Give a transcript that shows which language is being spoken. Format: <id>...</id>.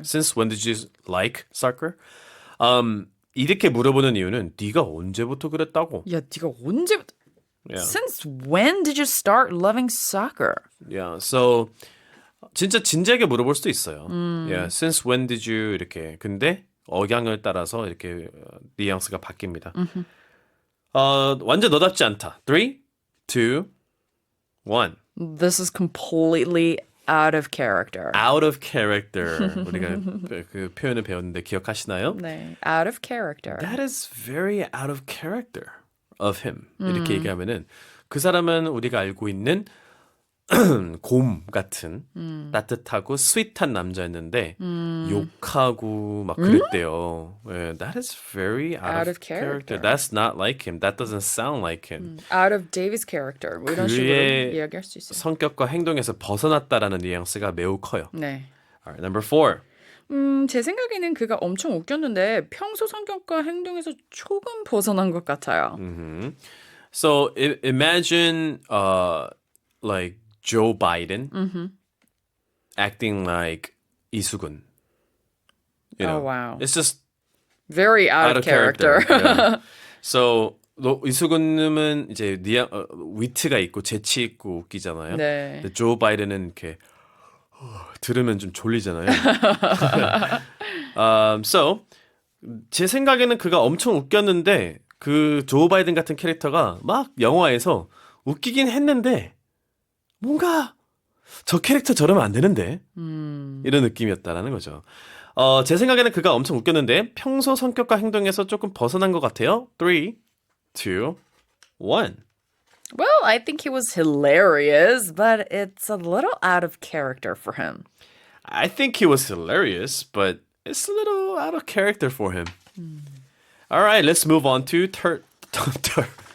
<en>Since when did you like soccer?</en> <ko>이렇게 물어보는 이유는 네가 언제부터 그랬다고? 야, 네가 언제부터</ko> <en>Yeah. Since when did you start loving soccer? Yeah.</en> <ko>So 진짜 진지하게 물어볼 수도 있어요.</ko> <en>Yeah. Since when did you</en> <ko>이렇게. 근데 억양을 따라서 이렇게 뉘앙스가 바뀝니다. 완전 너답지 않다. 3, 2, 2, 1.</ko> <en>This is completely out of character. Out of character.</en> <ko>우리가 그 표현을 배웠는데 기억하시나요?</ko> <en>네, out of character. That is very out of character of him.</en> <ko>이렇게 얘기하면은 그 사람은 우리가 알고 있는 곰 같은 따뜻하고 스윗한 남자였는데 욕하고 막 그랬대요.</ko> <en>예, that is very out of character. That's not like him. That doesn't sound like him. Out of David's character.</en> <ko>뭐 이런 식으로 그의 이야기할 수 있어요. 성격과 행동에서 벗어났다라는 뉘앙스가 매우 커요. 네.</ko> <en>Alright, number 4.</en> <ko>제 생각에는 그가 엄청 웃겼는데 평소 성격과 행동에서 조금 벗어난 것 같아요.</ko> <en>So imagine like Joe Biden acting like 이수근. You know, Oh, wow. It's just Very out of character. Yeah.</en> <ko>So 이수근님은 이제 위트가 있고 재치 있고 웃기잖아요. 네. 근데 조 바이든은 이렇게 들으면 좀 졸리잖아요.</ko> <en>So</en> <ko>제 생각에는 그가 엄청 웃겼는데 그 조 바이든 같은 캐릭터가 막 영화에서 웃기긴 했는데 뭔가 저 캐릭터 저러면 안 되는데 이런 느낌이었다라는 거죠. 제 생각에는 그가 엄청 웃겼는데 평소 성격과 행동에서 조금 벗어난 것 같아요. 3, 2, 1.</ko> <en>Well, I think he was hilarious, but it's a little out of character for him. I think he was hilarious, but it's a little out of character for him. All right, let's move on to Thursday.</en>